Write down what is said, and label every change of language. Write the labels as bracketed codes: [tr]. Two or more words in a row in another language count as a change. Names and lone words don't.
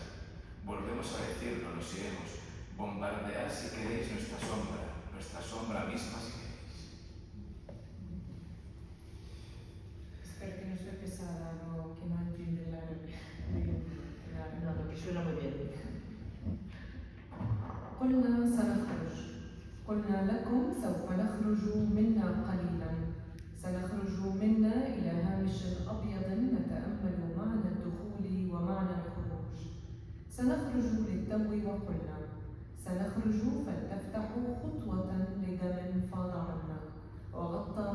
[es] Volvemos a decirlo, nos iremos. Bombardead si queréis nuestra sombra misma si queréis. Espero que no sea pesada o que no entiende la No, que suena muy bien. [ar] قلنا سنخرج قلنا لكم سوف نخرج منا قليلا سنخرج منا إلى هامش أبيض نتأمل معنى الدخول ومعنى الخروج سنخرج للتو وقلنا سنخرج فلتفتحوا خطوة لدم فاض عنا وغطى